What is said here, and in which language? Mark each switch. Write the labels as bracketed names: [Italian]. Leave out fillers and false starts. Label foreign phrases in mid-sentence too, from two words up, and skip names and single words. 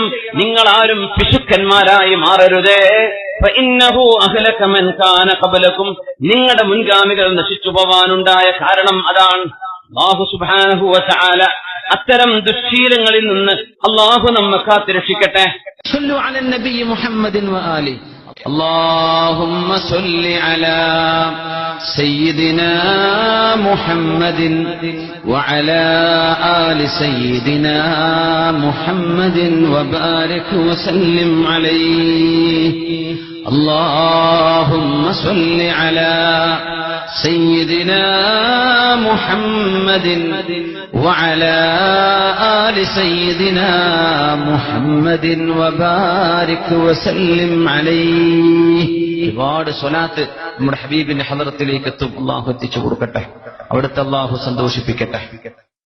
[Malayalam] നിങ്ങൾ ആരും പിശുക്കന്മാരായി മാറരുതേ. [Arabic] فإنه أهلك من كان قبلكم, [Malayalam] നിങ്ങളുടെ മുൻഗാമികൾ നശിച്ചു പോവാനുണ്ടായ കാരണം അതാണ്. [Arabic] الله سبحانه وتعالى [Malayalam] അത്തരം ദുശ്ശീലങ്ങളിൽ നിന്ന് അല്ലാഹു നമ്മെ കാത്തുരക്ഷിക്കട്ടെ. [Arabic] صلوا على النبي محمد وآله. اللهم صل على سيدنا محمد وعلى آل سيدنا محمد وبارك وسلم عليه. اللهم صل على سيدنا محمد وعلى آل سيدنا محمد وبارك وسلم عليه. [Malayalam] ഒരുപാട് സ്വലാത്ത് നമ്മുടെ ഹബീബിന്റെ ഹളറത്തിലേക്ക് എത്തും. അല്ലാഹു എത്തിച്ചു കൊടുക്കട്ടെ, അവിടുത്തെ അല്ലാഹു സന്തോഷിപ്പിക്കട്ടെ.